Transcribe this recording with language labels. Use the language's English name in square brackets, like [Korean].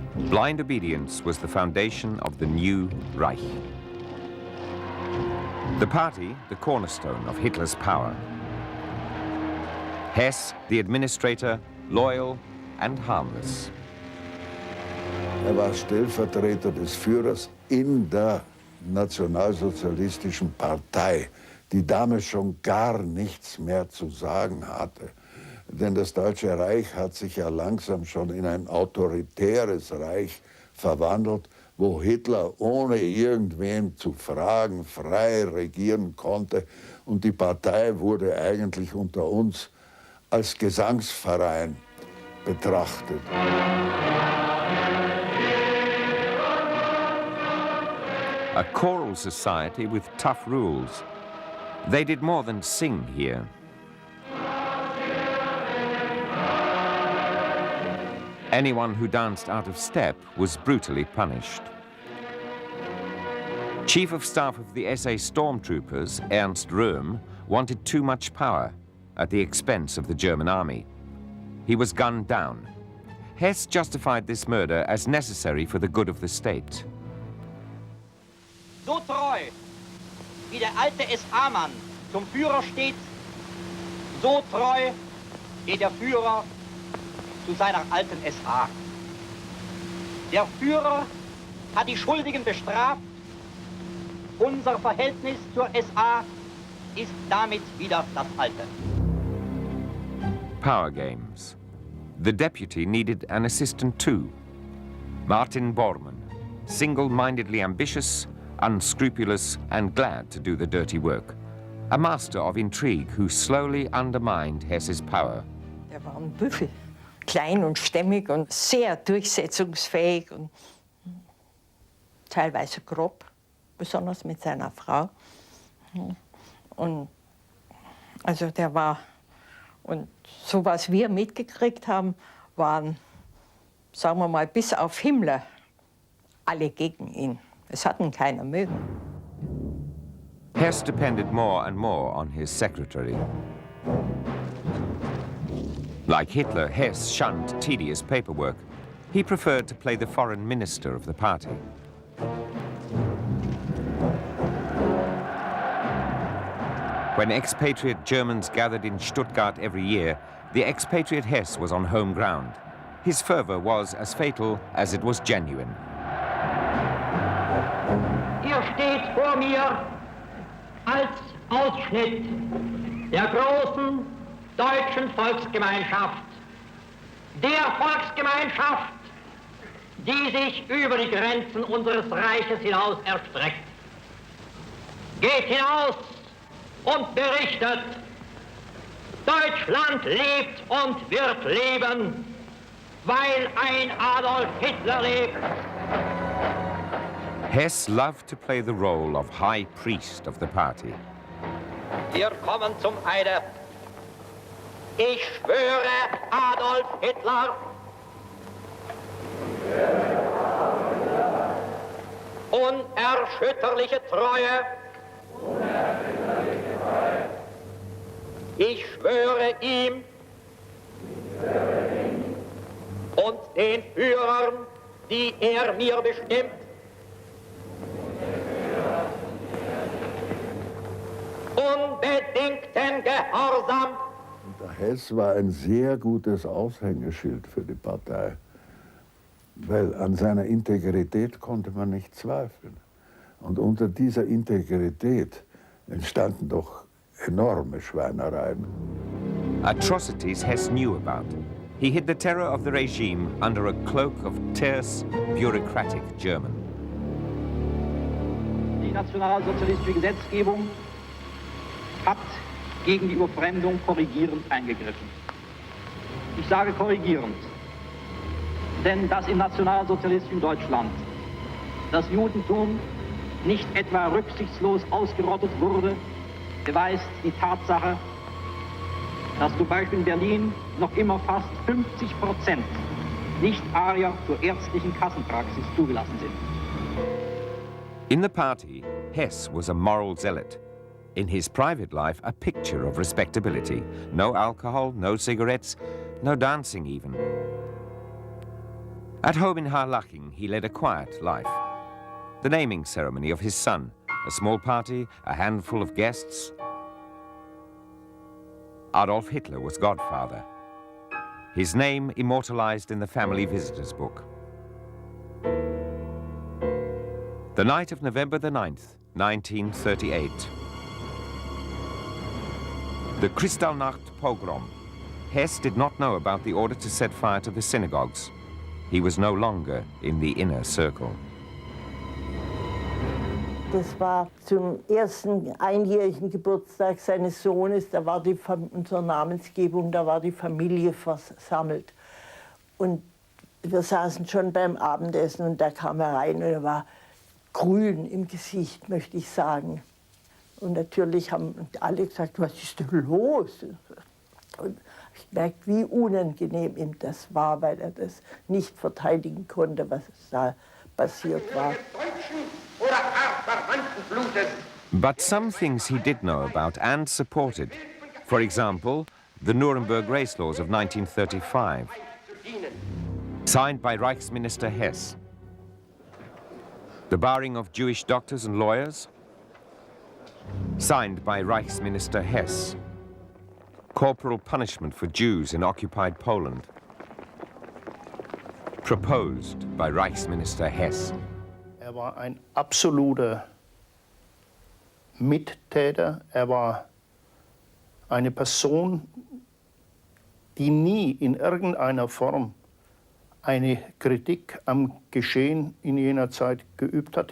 [English] Blind obedience was the foundation of the new Reich. The party, the cornerstone of Hitler's power. Hess, the administrator, loyal and harmless. [German] War Stellvertreter des Führers in der Nationalsozialistischen Partei, die damals schon gar nichts mehr zu sagen hatte. Denn das Deutsche Reich hat sich ja langsam schon in ein autoritäres Reich verwandelt, wo Hitler ohne irgendwen zu fragen frei regieren konnte. Und die Partei wurde eigentlich unter uns als Gesangsverein betrachtet. [English] A choral society with tough rules. They did more than sing here. Anyone who danced out of step was brutally punished. Chief of Staff of the SA stormtroopers, Ernst Röhm, wanted too much power at the expense of the German army. He was gunned down. Hess justified this murder as necessary for the good of the state. [German] So treu, wie der alte SA-Mann zum Führer steht, so treu steht der Führer zu seiner alten SA. Der Führer hat die Schuldigen bestraft. Unser Verhältnis zur SA ist damit wieder das alte. [English] Power games. The deputy needed an assistant too. Martin Bormann, single-mindedly ambitious, unscrupulous and glad to do the dirty work. A master of intrigue who slowly undermined Hess's power. [German] Er war ein Büffel, klein und stämmig und sehr durchsetzungsfähig und teilweise grob, besonders mit seiner Frau. Und also der war, und so was wir mitgekriegt haben, waren, sagen wir mal, bis auf Himmler alle gegen ihn. Es hat ihn keiner mögen. [English] Hess depended more and more on his secretary. Like Hitler, Hess shunned tedious paperwork. He preferred to play the foreign minister of the party. When expatriate Germans gathered in Stuttgart every year, the expatriate Hess was on home ground. His fervor was as fatal as it was genuine. [German] Hier steht vor mir als Ausschnitt der großen deutschen Volksgemeinschaft, der Volksgemeinschaft, die sich über die Grenzen unseres Reiches hinaus erstreckt. Geht hinaus und berichtet, Deutschland lebt und wird leben, weil ein Adolf Hitler lebt. [English] Hess loved to play the role of high priest of the party. [German] Wir kommen zum Eide. Ich schwöre Adolf Hitler unerschütterliche Treue. Ich schwöre ihm und den Führern, die er mir bestimmt, unbedingten Gehorsam. Der Hess war ein sehr gutes Aushängeschild für die Partei, weil an seiner Integrität konnte man nicht zweifeln. Und unter dieser Integrität entstanden doch enorme Schweinereien. [English] Atrocities Hess knew about. He hid the terror of the regime under a cloak of terse, bureaucratic German. [German] Die nationalsozialistische Gesetzgebung hat gegen die Überfremdung korrigierend eingegriffen. Ich sage korrigierend, denn dass im nationalsozialistischen Deutschland das Judentum nicht etwa rücksichtslos ausgerottet wurde, beweist die Tatsache, dass zum Beispiel in Berlin noch immer fast 50% Nicht-Arier zur ärztlichen Kassenpraxis zugelassen sind. [English] In the party, Hess was a moral zealot. In his private life, a picture of respectability. No alcohol, no cigarettes, no dancing even. At home in Harlaching, he led a quiet life. The naming ceremony of his son, a small party, a handful of guests. Adolf Hitler was godfather. His name immortalized in the family visitors book. The night of November the 9th, 1938. The Kristallnacht pogrom. Hess did not know about the order to set fire to the synagogues. He was no longer in the inner circle. [German] Das war zum ersten einjährigen Geburtstag seines Sohnes, da war unsere Namensgebung, da war die Familie versammelt. Und wir saßen schon beim Abendessen und da kam er rein und er war grün im Gesicht, möchte ich sagen. Und natürlich haben alle gesagt, was ist denn los? Und ich merkte, wie unangenehm ihm das war, weil er das nicht verteidigen konnte, was da passiert war. [English] But some things he did know about and supported. For example, the Nuremberg race laws of 1935, signed by Reichsminister Hess. The barring of Jewish doctors and lawyers, signed by Reichsminister Hess. Corporal punishment for Jews in occupied Poland, proposed by Reichsminister Hess. [German] Er war ein absoluter Mittäter. Er war eine Person, die nie in irgendeiner Form eine Kritik am Geschehen in jener Zeit geübt hat.